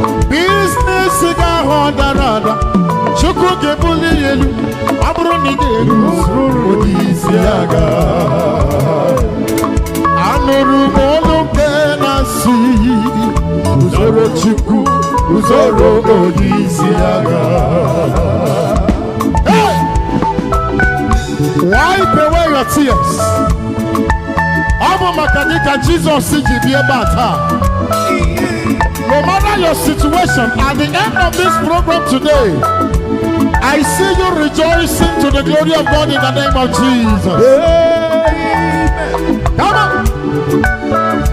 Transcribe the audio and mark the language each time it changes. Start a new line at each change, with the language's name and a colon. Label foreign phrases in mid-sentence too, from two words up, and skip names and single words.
Igbo: Biznes gị ahụ ọ dara ada, Chukwu ga-ebuli ya elu, ọ bụrụ na ị ga-eru onye isi agha. Anụrụ m olu nke na-asị, "Guzoro Chukwu, guzoro onye isi agha."
English: Hey! Wipe away your tears.
Igbo: Ọ bụ maka gị ka Jizọs ji bịa ebe a taa.
English: No matter your situation, at the end of this program today, I see you rejoicing to the glory of God in the name of Jesus. Amen. Come on.